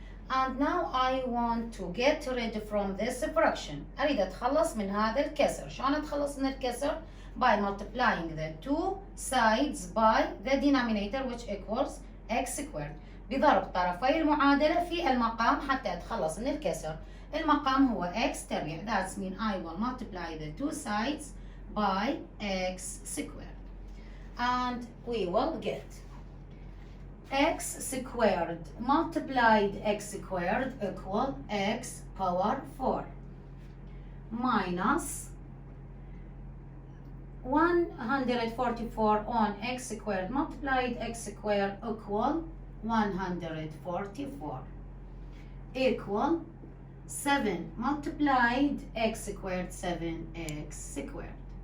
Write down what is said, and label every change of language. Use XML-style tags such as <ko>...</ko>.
<en>And now I want to get rid from this fraction.</en> <ar>أريد أتخلص من هذا الكسر. شلون أتخلص من الكسر؟</ar> <en>By multiplying the two sides by the denominator, which equals x squared.</en> <ar>بضرب طرفي المعادلة في المقام حتى أتخلص من الكسر. المقام هو x تربيع.</ar> <en>That means I will multiply the two sides by x squared. And we will get x squared multiplied x squared equal x power 4 minus 144 on x squared multiplied x squared equal 144 equal 7 multiplied x squared 7x squared.</en>